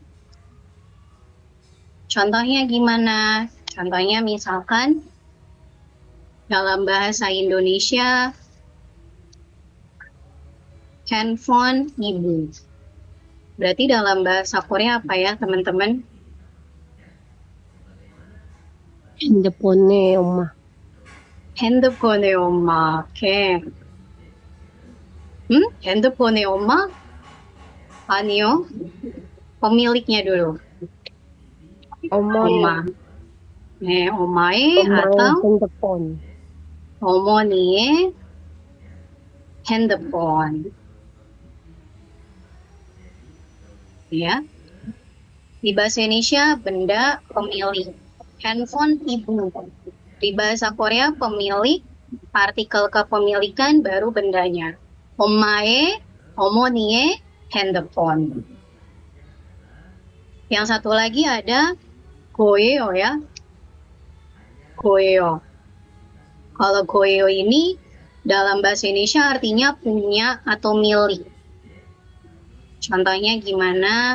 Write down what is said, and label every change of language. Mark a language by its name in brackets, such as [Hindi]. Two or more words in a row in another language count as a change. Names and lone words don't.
[Indonesian] Contohnya gimana? Contohnya misalkan dalam bahasa Indonesia handphone ibu. Berarti dalam bahasa Korea apa ya teman-teman? [Korean] 핸드폰에 엄마. 핸드폰의 엄마. 오케이. 핸드폰의 엄마? 아니요. [Indonesian] Pemiliknya dulu. [Korean] 엄마. 네, 엄마의 atau 핸드폰. 어머니의 핸드폰. [Indonesian] Ya. Di bahasa Indonesia benda pemilik. Handphone ibu. Di bahasa Korea pemilik, partikel kepemilikan baru bendanya. [Korean] 엄마의, 어머니의 핸드폰. [Indonesian] Yang satu lagi ada goeo ya. Goeo. Kalau goeo ini dalam bahasa Indonesia artinya punya atau milik. Contohnya gimana?